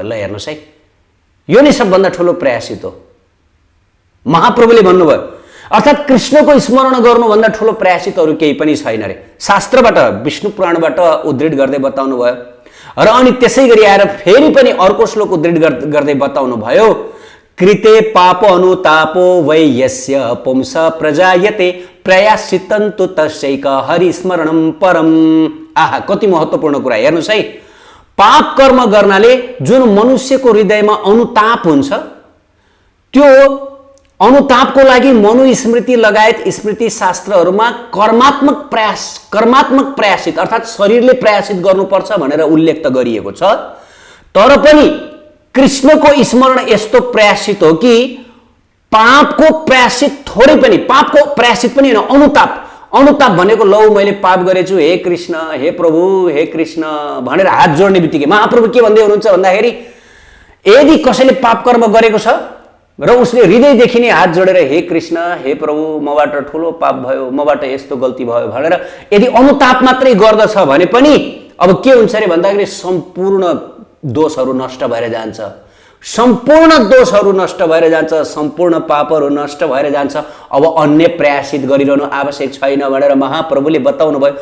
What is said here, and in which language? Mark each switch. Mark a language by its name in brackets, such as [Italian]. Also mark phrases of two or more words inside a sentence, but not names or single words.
[Nepali] ल हेर्नुहोस् है, यो नै सबभन्दा ठुलो प्रायश्चित हो महाप्रभुले भन्नुभयो। अर्थात् कृष्णको स्मरण गर्नुभन्दा ठुलो प्रायश्चित अरू केही पनि छैन रे, शास्त्रबाट विष्णु पुराणबाट उद्धृत गर्दै बताउनु भयो। र अनि त्यसै गरी आएर फेरि पनि अर्को श्लोक उद्धृत गर्दै बताउनु भयो, [Sanskrit] कृते पाप अनुतापो वै यस्य पुंस प्रजायते प्रयाश्चितन्तु तस्यैक हरिस्मरणं परम। [Nepali] आहा, कति महत्त्वपूर्ण कुरा हेर्नुहोस् है। पाप कर्म गर्नाले जुन मनुष्यको हृदयमा अनुताप हुन्छ त्यो अनुतापको लागि मनुस्मृति लगायत स्मृति शास्त्रहरूमा कर्मात्मक प्रयासित अर्थात् शरीरले प्रयासित गर्नुपर्छ भनेर उल्लेख त गरिएको छ। तर पनि कृष्णको स्मरण यस्तो प्रयासित हो कि पापको प्रयासित थोरै पनि, पापको प्रयासित पनि होइन, अनुताप भनेको लौ मैले पाप गरेछु, हे कृष्ण, हे प्रभु, हे कृष्ण भनेर हात जोड्ने बित्तिकै महाप्रभु के भन्दै हुनुहुन्छ भन्दाखेरि यदि कसैले पाप कर्म गरेको छ र उसले हृदयदेखि नै हात जोडेर हे कृष्ण, हे प्रभु, मबाट ठुलो पाप भयो, मबाट यस्तो गल्ती भयो भनेर यदि अनुताप मात्रै गर्दछ भने पनि अब के हुन्छ अरे भन्दाखेरि सम्पूर्ण दोषहरू नष्ट भएर जान्छ, सम्पूर्ण दोषहरू नष्ट भएर जान्छ, सम्पूर्ण पापहरू नष्ट भएर जान्छ। अब अन्य प्रयासित गरिरहनु आवश्यक छैन भनेर महाप्रभुले बताउनु भयो।